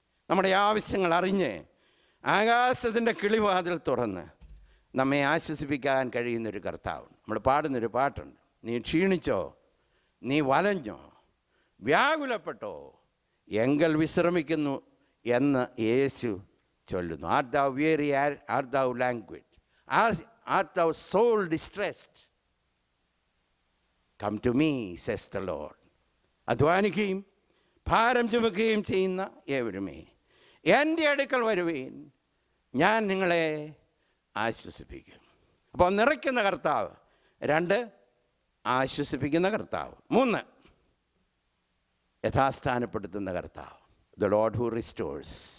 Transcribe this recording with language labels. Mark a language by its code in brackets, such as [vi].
[ml] നമ്മുടെ ആവശ്യങ്ങൾ അറിഞ്ഞ് ആകാശത്തിൻ്റെ കിളിവാതിൽ തുറന്ന് നമ്മെ ആശ്വസിപ്പിക്കാൻ കഴിയുന്നൊരു കർത്താവ്. നമ്മൾ പാടുന്നൊരു പാട്ടുണ്ട്, നീ ക്ഷീണിച്ചോ, നീ വലഞ്ഞോ, വ്യാകുലപ്പെട്ടോ, എങ്കൽ വിശ്രമിക്കുന്നു എന്ന് യേശു ചൊല്ലുന്നു. [en] Art thou weary, art thou languid, art thou soul distressed, come to me, says the Lord. [ml] അധ്വാനിക്കുകയും ഭാരം ചുമക്കുകയും ചെയ്യുന്ന ഏവരുമേ എൻ്റെ അടുക്കൽ വരുവീൻ, ഞാൻ നിങ്ങളെ ആശ്വസിപ്പിക്കും. അപ്പോൾ നിറയ്ക്കുന്ന കർത്താവ്, 2 ആശ്വസിപ്പിക്കുന്ന കർത്താവ്, 3 യഥാസ്ഥാനപ്പെടുത്തുന്ന കർത്താവ്, [en] The Lord who restores.